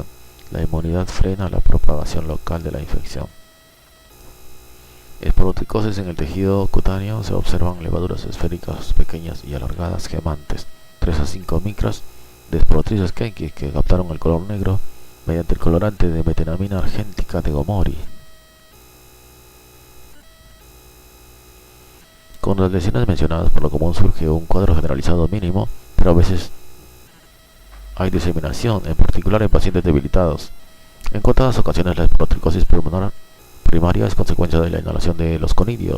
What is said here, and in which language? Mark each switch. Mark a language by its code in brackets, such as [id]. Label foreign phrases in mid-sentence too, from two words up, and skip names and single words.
[es] La inmunidad frena la propagación local de la infección. Esporotricosis en el tejido cutáneo se observan levaduras esféricas pequeñas y alargadas gemantes, 3 a 5 micras, de Sporotrichos kenki que captaron el color negro mediante el colorante de metenamina argéntica de Gomori. Con las lesiones mencionadas, por lo común surge un cuadro generalizado mínimo, pero a veces hay diseminación, en particular en pacientes debilitados. En contadas ocasiones la esporotricosis pulmonar primaria es consecuencia de la inhalación de los conidios.